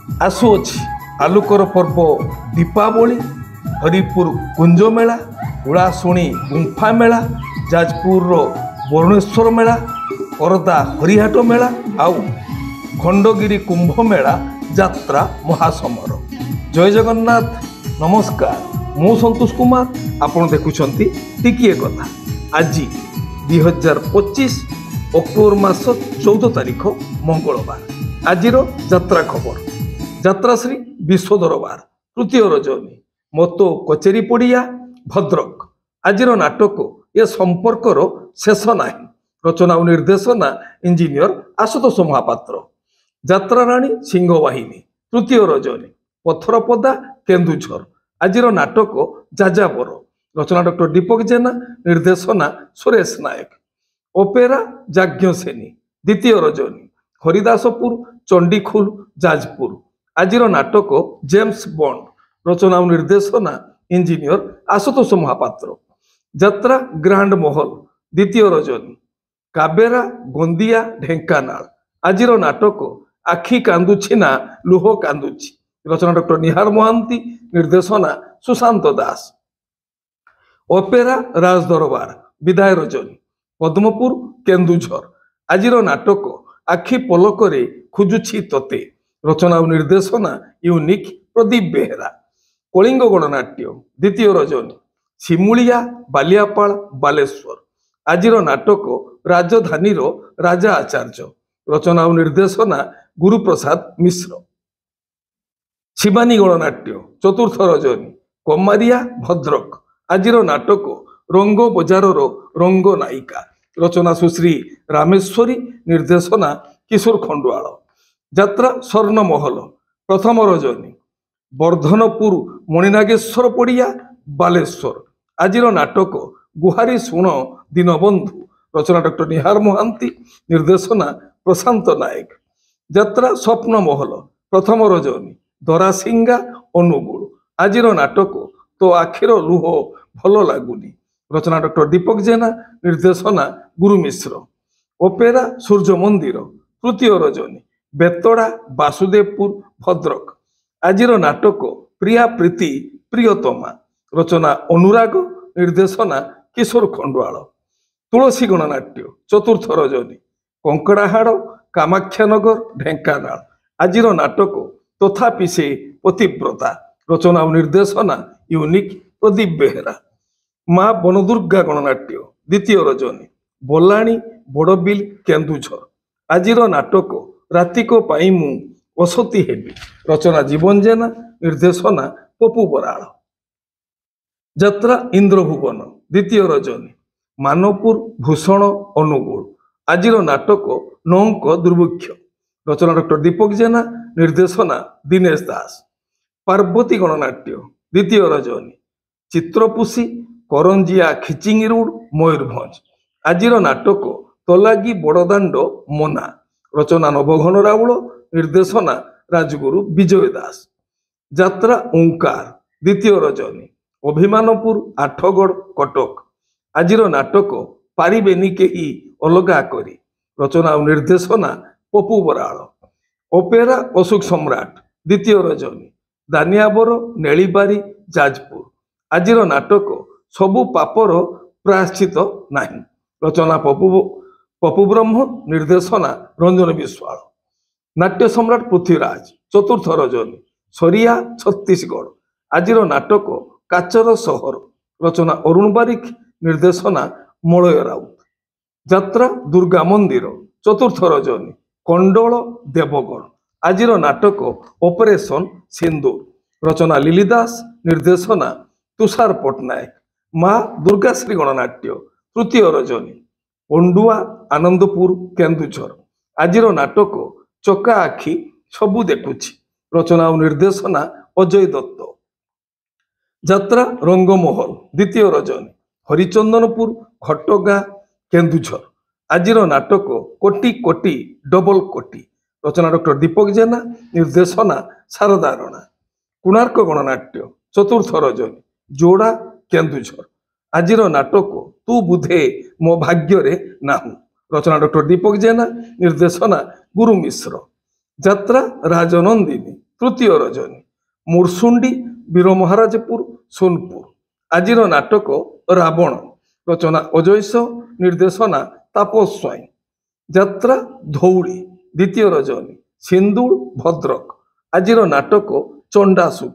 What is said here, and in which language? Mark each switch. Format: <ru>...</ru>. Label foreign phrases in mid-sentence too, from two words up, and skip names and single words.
<or>ଆସୁଅଛି ଆଲୁକର ପର୍ବ ଦୀପାବଳୀ ହରିପୁର କୁଞ୍ଜ ମେଳା ଉଡ଼ାଶୁଣୀ ଗୁମ୍ଫା ମେଳା ଜାଜପୁର ବରୁଣେଶ୍ୱର ମେଳା କରଦା ହରିହାଟ ମେଳା ଆଉ ଖଣ୍ଡଗିରି କୁମ୍ଭ ମେଳା ଯାତ୍ରା ମହାସମର। ଜୟ ଜଗନ୍ନାଥ ନମସ୍କାର ମୁଁ ସନ୍ତୋଷ କୁମାର ଆପଣ ଦେଖୁଛନ୍ତି ଟିକିଏ କଥା। ଆଜି 2025 ଅକ୍ଟୋବର ମାସ 14 ତାରିଖ ମଙ୍ଗଳବାର। ଆଜିର ଯାତ୍ରା ଖବର ଯାତ୍ରାଶ୍ରୀ ବିଶ୍ୱ ଦରବାର ତୃତୀୟ ରଜନୀ ମତୋ କଚେରୀ ପଡ଼ିଆ ଭଦ୍ରକ। ଆଜିର ନାଟକ ଏ ସମ୍ପର୍କର ଶେଷ ନାହିଁ। ରଚନା ଓ ନିର୍ଦ୍ଦେଶନା ଇଞ୍ଜିନିୟର ଆଶୁତୋଷ ମହାପାତ୍ର। ଯାତ୍ରା ରାଣୀ ସିଂହବାହିନୀ ତୃତୀୟ ରଜନୀ ପଥରପଦା କେନ୍ଦୁଝର। ଆଜିର ନାଟକ ଯାଯାବର। ରଚନା ଡାକ୍ତର ଦୀପକ ଜେନା ନିର୍ଦ୍ଦେଶନା ସୁରେଶ ନାୟକ। ଅପେରା ଯାଜ୍ଞସେନୀ ଦ୍ୱିତୀୟ ରଜନୀ ହରିଦାସପୁର ଚଣ୍ଡୀଖୋଲ ଜାଜପୁର। ଆଜିର ନାଟକ ଜେମ୍ସ ବଣ୍ଡ। ରଚନା ଓ ନିର୍ଦ୍ଦେଶନା ଇଞ୍ଜିନିୟର ଆଶୁତୋଷ ମହାପାତ୍ର। ଯାତ୍ରା ଗ୍ରାଣ୍ଡ ମହଲ ଦ୍ୱିତୀୟ ରଜନୀ କାବେରା ଗୋନ୍ଦିଆ ଢେଙ୍କାନାଳ। ଆଜିର ନାଟକ ଆଖି କାନ୍ଦୁଛି ନା ଲୁହ କାନ୍ଦୁଛି। ରଚନା ଡାକ୍ତର ନିହାର ମହାନ୍ତି ନିର୍ଦ୍ଦେଶନା ସୁଶାନ୍ତ ଦାସ। ଅପେରା ରାଜ ଦରବାର ବିଦାୟ ରଜନୀ ପଦ୍ମପୁର କେନ୍ଦୁଝର। ଆଜିର ନାଟକ ଆଖି ପଲକରେ ଖୋଜୁଛି ତୋତେ। ରଚନା ଓ ନିର୍ଦ୍ଦେଶନା ୟୁନିକ ପ୍ରଦୀପ ବେହେରା। କଳିଙ୍ଗ ଗଣନାଟ୍ୟ ଦ୍ୱିତୀୟ ରଜନୀ ସିମୁଳିଆ ବାଲିଆପାଳ ବାଲେଶ୍ୱର। ଆଜିର ନାଟକ ରାଜଧାନୀ ରାଜା ଆଚାର୍ଯ୍ୟ। ରଚନା ଓ ନିର୍ଦ୍ଦେଶନା ଗୁରୁପ୍ରସାଦ ମିଶ୍ର। ଶିବାନୀ ଗଣନାଟ୍ୟ ଚତୁର୍ଥ ରଜନୀ କମାରିଆ ଭଦ୍ରକ। ଆଜିର ନାଟକ ରଙ୍ଗ ବଜାର ରଙ୍ଗ ନାୟିକା। ରଚନା ସୁଶ୍ରୀ ରାମେଶ୍ୱରୀ ନିର୍ଦ୍ଦେଶନା କିଶୋର ଖଣ୍ଡୁଆଳ। ଯାତ୍ରା ସ୍ୱର୍ଣ୍ଣ ମହଲ ପ୍ରଥମ ରଜନୀ ବର୍ଦ୍ଧନପୁର ମଣିନାଗେଶ୍ୱର ପଡ଼ିଆ ବାଲେଶ୍ୱର। ଆଜିର ନାଟକ ଗୁହାରି ଶୁଣ ଦୀନବନ୍ଧୁ। ରଚନା ଡାକ୍ତର ନିହାର ମହାନ୍ତି ନିର୍ଦ୍ଦେଶନା ପ୍ରଶାନ୍ତ ନାୟକ। ଯାତ୍ରା ସ୍ୱପ୍ନ ମହଲ ପ୍ରଥମ ରଜନୀ ଦରାସିଙ୍ଗା ଅନୁଗୁଳ। ଆଜିର ନାଟକ ତୋ ଆଖିର ଲୁହ ଭଲ ଲାଗୁନି। ରଚନା ଡାକ୍ତର ଦୀପକ ଜେନା ନିର୍ଦ୍ଦେଶନା ଗୁରୁ ମିଶ୍ର। ଅପେରା ସୂର୍ଯ୍ୟ ମନ୍ଦିର ତୃତୀୟ ରଜନୀ ବେତଡ଼ା ବାସୁଦେବପୁର ଭଦ୍ରକ। ଆଜିର ନାଟକ ପ୍ରିୟା ପ୍ରୀତି ପ୍ରିୟତମା। ରଚନା ଅନୁରାଗ ନିର୍ଦ୍ଦେଶନା କିଶୋର ଖଣ୍ଡୁଆଳ। ତୁଳସୀ ଗଣନାଟ୍ୟ ଚତୁର୍ଥ ରଜନୀ କଙ୍କଡ଼ାହାଡ଼ କାମାଖ୍ୟାନଗର ଢେଙ୍କାନାଳ। ଆଜିର ନାଟକ ତଥାପି ସେ ପତିବ୍ରତା। ରଚନା ଓ ନିର୍ଦ୍ଦେଶନା ୟୁନିକ ପ୍ରଦୀପ ବେହେରା। ମାଁ ବନଦୁର୍ଗା ଗଣନାଟ୍ୟ ଦ୍ୱିତୀୟ ରଜନୀ ବୋଲାଣୀ ବଡ଼ବିଲ କେନ୍ଦୁଝର। ଆଜିର ନାଟକ ରାତିକୋ ପାଇଁ ମୁଁ ଅସତୀ ହେବି। ରଚନା ଜୀବନ ଜେନା ନିର୍ଦ୍ଦେଶନା ପପୁ ବରାଡ଼। ଯାତ୍ରା ଇନ୍ଦ୍ରଭୁବନ ଦ୍ୱିତୀୟ ରଜନୀ ମାନପୁର ଭୂଷଣ ଅନୁଗୁଳ। ଆଜିର ନାଟକ ନୌକ ଦୁର୍ଭିକ୍ଷ। ରଚନା ଡାକ୍ତର ଦୀପକ ଜେନା ନିର୍ଦ୍ଦେଶନା ଦିନେଶ ଦାସ। ପାର୍ବତୀ ଗଣନାଟ୍ୟ ଦ୍ୱିତୀୟ ରଜନୀ ଚିତ୍ରପୁଷୀ କରଞ୍ଜିଆ ଖିଚିଙ୍ଗୀ ରୋଡ ମୟୂରଭଞ୍ଜ। ଆଜିର ନାଟକ ତଲାଗି ବଡ଼ଦାଣ୍ଡ ମୋନା। ରଚନା ନବଘନ ରାଉଳ ନିର୍ଦ୍ଦେଶନା ରାଜଗୁରୁ ବିଜୟ ଦାସ। ଯାତ୍ରା ଓଁକାର ଦ୍ୱିତୀୟ ରଜନୀ ଅଭିମାନପୁର ଆଠଗଡ଼ କଟକ। ଆଜିର ନାଟକ ପାରିବେନି କେହି ଅଲଗା କରି। ରଚନା ଓ ନିର୍ଦ୍ଦେଶନା ପପୁ ବରାଡ଼। ଅପେରା ଅଶୋକ ସମ୍ରାଟ ଦ୍ୱିତୀୟ ରଜନୀ ଦାନିଆବର ନେଲିବାରି ଜାଜପୁର। ଆଜିର ନାଟକ ସବୁ ପାପର ପ୍ରାୟଶ୍ଚିତ୍ତ ନାହିଁ। ରଚନା ପପୁ ବ୍ରହ୍ମ ନିର୍ଦ୍ଦେଶନା ରଞ୍ଜନ ବିଶ୍ୱାଳ। ନାଟ୍ୟ ସମ୍ରାଟ ପୃଥ୍ୱୀରାଜ ଚତୁର୍ଥ ରଜନୀ ସରିଆ ଛତିଶଗଡ଼। ଆଜିର ନାଟକ କାଚର ସହର। ରଚନା ଅରୁଣ ବାରିକ ନିର୍ଦ୍ଦେଶନା ମଳୟ ରାଉତ। ଯାତ୍ରା ଦୁର୍ଗା ମନ୍ଦିର ଚତୁର୍ଥ ରଜନୀ କଣ୍ଡଲ ଦେବଗଡ଼। ଆଜିର ନାଟକ ଅପରେସନ ସିନ୍ଦୂର। ରଚନା ଲିଲିଦାସ ନିର୍ଦ୍ଦେଶନା ତୁଷାର ପଟ୍ଟନାୟକ। ମାଁ ଦୁର୍ଗାଶ୍ରୀ ଗଣନାଟ୍ୟ ତୃତୀୟ ରଜନୀ ପଣ୍ଡୁଆ ଆନନ୍ଦପୁର କେନ୍ଦୁଝର। ଆଜିର ନାଟକ ଚକା ଆଖି ସବୁ ଦେଖୁଛି। ରଚନା ଓ ନିର୍ଦ୍ଦେଶନା ଅଜୟ ଦତ୍ତ। ଯାତ୍ରା ରଙ୍ଗମହଲ ଦ୍ୱିତୀୟ ରଜନୀ ହରିଚନ୍ଦନପୁର ଖଟଗା କେନ୍ଦୁଝର। ଆଜିର ନାଟକ କୋଟି କୋଟି ଡବଲ କୋଟି। ରଚନା ଡାକ୍ତର ଦୀପକ ଜେନା ନିର୍ଦ୍ଦେଶନା ଶାରଦା ରାଣା। କୋଣାର୍କ ଗଣନାଟ୍ୟ ଚତୁର୍ଥ ରଜନୀ ଜୋଡ଼ା କେନ୍ଦୁଝର। ଆଜିର ନାଟକ ତୁ ବୁଧେ ମୋ ଭାଗ୍ୟ ନାହୁଁ। ରଚନା ଡାକ୍ତର ଦୀପକ ଜେନା ନିର୍ଦ୍ଦେଶନା ଗୁରୁ ମିଶ୍ର। ଯାତ୍ରା ରାଜନନ୍ଦିନୀ ତୃତୀୟ ରଜନୀ ମୁରସୁଣ୍ଡି ବୀର ମହାରାଜପୁର ସୋନପୁର ଆଜିର ନାଟକ ରାବଣ ରଚନା ଅଜୟସ ନିର୍ଦ୍ଦେଶନା ତାପସ ସ୍ୱାଇଁ ଯାତ୍ରା ଧଉଳି ଦ୍ୱିତୀୟ ରଜନୀ ସିନ୍ଦୂର ଭଦ୍ରକ ଆଜିର ନାଟକ ଚଣ୍ଡାଶୁକ</or>